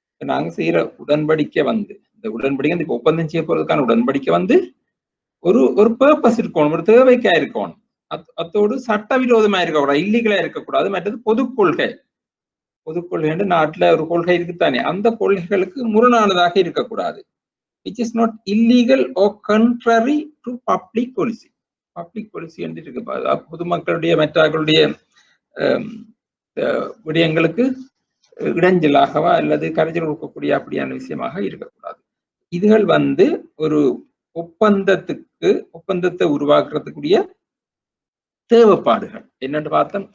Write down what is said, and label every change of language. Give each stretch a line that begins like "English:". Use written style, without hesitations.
Tamil: நாங்க செய்யற உடன்படிக்கை வந்து இந்த உடன்படிக்கை இந்த ஒப்பந்தம் செய்ய போறதுக்கான உடன்படிக்கை வந்து ஒரு பர்பஸ் இருக்கணும், ஒரு தேவைக்கா இருக்கணும். அத்தோடு சட்டவிரோதமா இருக்கக்கூடாது, இல்லீகலா இருக்கக்கூடாது. மற்றது பொதுக்கொள்கை என்று நாட்டுல ஒரு கொள்கை இருக்குத்தானே, அந்த கொள்கைகளுக்கு முரணானதாக இருக்கக்கூடாது.
English: which is not illegal or contrary to public policy.
Tamil: Public policy என்று இருக்கு. பொதுமக்களுடைய மற்றவர்களுடைய விடயங்களுக்கு இடைஞ்சலாகவா அல்லது கரைச்சல் கொடுக்கக்கூடிய அப்படியான விஷயமாக இருக்கக்கூடாது. இதுகள் வந்து ஒரு ஒப்பந்தத்தை உருவாக்குறதுக்குரிய தேவைப்பாடுகள் என்னன்னு பார்த்தோம்.